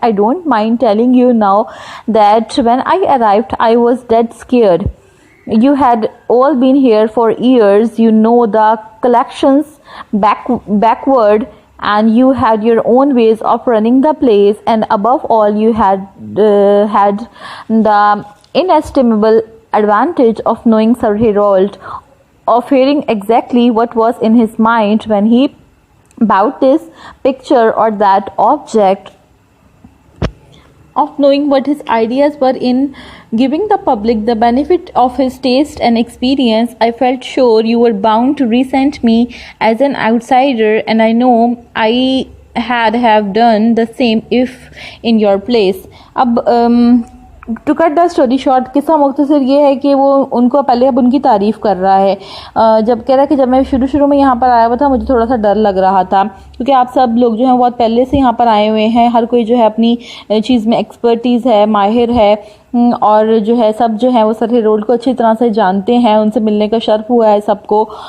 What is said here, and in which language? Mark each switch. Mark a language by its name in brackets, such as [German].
[English] I don't mind telling you now that when I arrived I was dead scared. You had all been here for years, you know the collections backward, and you had your own ways of running the place, and above all you had the inestimable advantage of knowing Sir Harold, of hearing exactly what was in his mind when he bought this picture or that object, of knowing what his ideas were in giving the public the benefit of his taste and experience. I felt sure you were bound to resent me as an outsider, and I know I have done the same if in your place. [Hindi] अब [English] to cut the story short, [Hindi] किस्सा मुख्तसर ये है कि वो उनको पहले अब उनकी तारीफ़ कर रहा है. जब कह रहा है कि जब मैं शुरू में यहाँ पर आया हुआ था मुझे थोड़ा सा डर लग रहा था क्योंकि आप सब लोग जो हैं बहुत पहले से यहाँ पर आए हुए हैं, हर कोई जो है अपनी चीज़ में एक्सपर्टीज़ है, माहिर है, और जो है सब जो है वो सर हेरोल्ड को अच्छी तरह से जानते हैं, उनसे मिलने का शर्फ हुआ है सबको.